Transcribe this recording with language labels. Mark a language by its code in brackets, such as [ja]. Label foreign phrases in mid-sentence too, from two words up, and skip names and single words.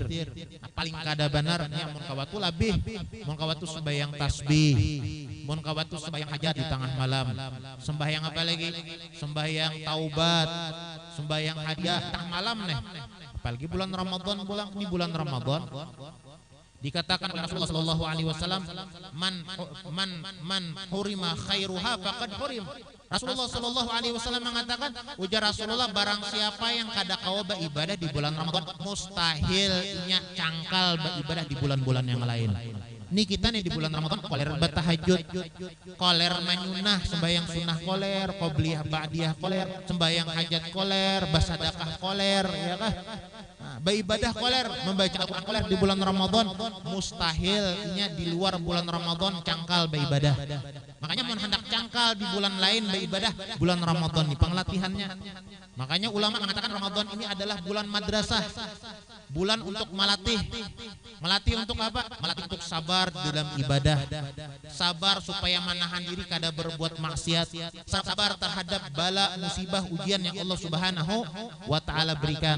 [bjn] Nah, paling kada benarnya mun kawatu labih, mun kawatu sembahyang tasbih, mun kawatu sembahyang hajat di tengah malam. Sembahyang apa lagi? Sembahyang taubat, sembahyang hadiah tengah malam nih. Apalagi bulan Ramadan, bulan Ramadan dikatakan oleh Rasulullah [ar] صلى الله عليه وسلم, من حرم خيرها فقد حرم. [bjn] Rasulullah [ar] صلى الله عليه وسلم [bjn] mengatakan, ujar Rasulullah, barang siapa yang kada kawa beribadah di bulan Ramadan, mustahilnya cangkal beribadah di bulan-bulan yang lain. Ini kita nih di bulan Ramadan koler bertahajud, koler menyunah, sembahyang sunnah koler, [ar] قبلية بعدية [bjn] koler, sembahyang hajat koler, basadakah koler, ya kah? Nah, beribadah koler, membaca Al-Quran koler di bulan Ramadan, mustahilnya di luar bulan Ramadan cangkal beribadah. Makanya mau hendak cangkal di bulan lain beribadah, bulan Ramadan nih penglatihannya. [id] Makanya ulama mengatakan Ramadan ini adalah bulan madrasah, bulan untuk melatih untuk apa? Melatih untuk sabar dalam ibadah, sabar supaya menahan diri kada berbuat maksiat, sabar terhadap bala musibah ujian yang Allah [ar] سبحانه وتعالى [id] berikan.